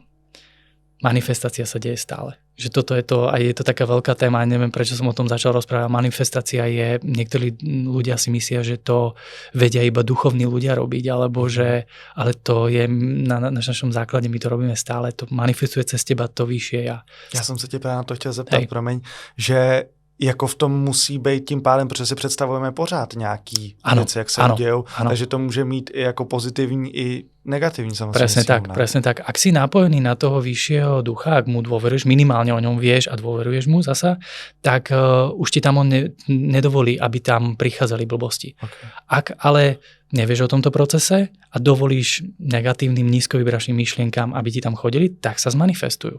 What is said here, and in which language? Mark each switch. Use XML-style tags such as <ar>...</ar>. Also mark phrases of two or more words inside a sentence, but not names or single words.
<sk>Manifestácia sa deje stále. Že toto je to, a je to taká veľká téma, neviem prečo som o tom začal rozprávať. Manifestácia je, niektorí ľudia si myslia, že to vedia iba duchovní ľudia robiť, ale to je na našom základe, my to robíme stále, to manifestuje cez teba to vyššie ja.</sk> <cs>Já jsem se tě právě na to chtěl zeptat, promiň, že jako v tom musí být tím pádem, protože si představujeme pořád nějaký věci, jak se dějou, takže to může mít i jako pozitivní, i negativní samozřejmě.</cs> <sk>Presne tak. Ak si napojený na toho vyššieho ducha, ak mu dôveruješ, minimálne o ňom vieš a dôveruješ mu zasa, tak už ti tam on nedovolí, aby tam prichádzali blbosti. Okay. Ak ale nevieš o tomto procese a dovolíš negatívnym, nízkovibračným myšlienkám, aby ti tam chodili, tak sa zmanifestujú.</sk>